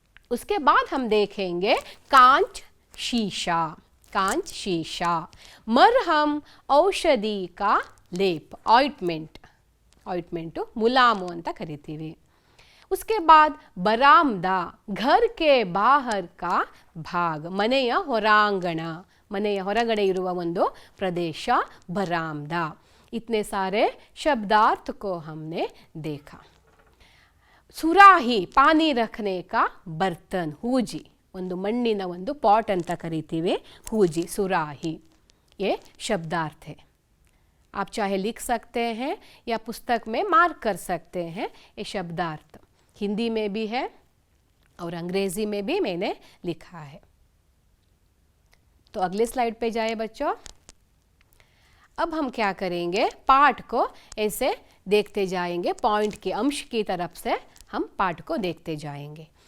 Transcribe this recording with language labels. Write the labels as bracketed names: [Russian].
[Hindi] उसके बाद हम देखेंगे कांच शीशा, कांच शीशा, मरहम औषधि का लेप, ऑइंटमेंट, ऑइंटमेंट मुलामु [Kannada] ಅಂತ ಕರಿತೀವಿ। [Hindi] उसके बाद बरामदा, घर के बाहर का भाग, [Kannada] ಮನೆಯ ಹೊರಾಂಗಣ, ಮನೆಯ ಹೊರಗಡೆ ಇರುವ ಒಂದು ಪ್ರದೇಶ [Hindi] बरामदा। इतने सारे शब्दार्थ को हमने देखा। [Kannada] ಸುರಾಹಿ, [Hindi] पानी रखने का बर्तन, [Kannada] ಹೂಜಿ, ಒಂದು ಮಣ್ಣಿನ ಒಂದು ಪಾಟ್ ಅಂತ ಕರಿತೀವಿ, ಹೂಜಿ, ಸುರಾಹಿ, [Hindi] ये शब्दार्थ है। आप चाहे लिख सकते हैं या पुस्तक में मार्क कर सकते हैं। ये शब्दार्थ हिंदी में भी है और अंग्रेजी में भी मैंने लिखा है। तो अगले स्लाइड पे जाए बच्चों। अब हम क्या करेंगे, पाठ को ऐसे देखते जाएंगे, पॉइंट के अंश की तरफ से हम पाठ को देखते जाएंगे।